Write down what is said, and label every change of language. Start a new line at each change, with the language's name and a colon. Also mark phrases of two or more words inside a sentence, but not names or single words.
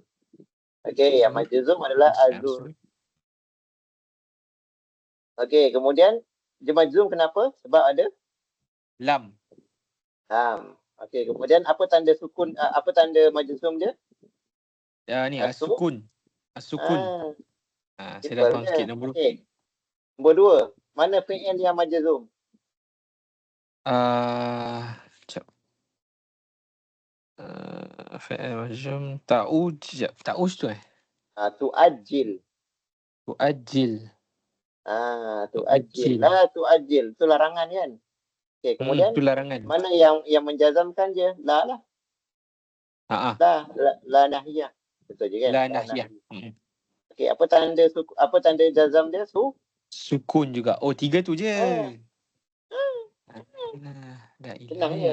Malay: Okay, yang majzum adalah azur. Okay, kemudian dia majzum kenapa? Sebab ada Lam. Okay, kemudian apa tanda sukun, apa tanda majzum dia? Ni as-sukun. As-sukun. Saya dah faham sikit nombor. Okay. Nombor 2, mana fi'il yang majzum? Sekejap. Fi'il majzum. Ta'uz tu Tu'ajjil. Tu'ajjil. Tu'ajjil. Tu'ajjil. Itu larangan kan? Okay, kemudian Itu larangan. mana yang menjazamkan je? La lah.
Arabic: لا ناهية.
Malay: Betul je kan?
Arabic: لا ناهية.
Malay: Okay, apa tanda jazam dia? Sukun juga. Oh, 3 tu je. Senang je.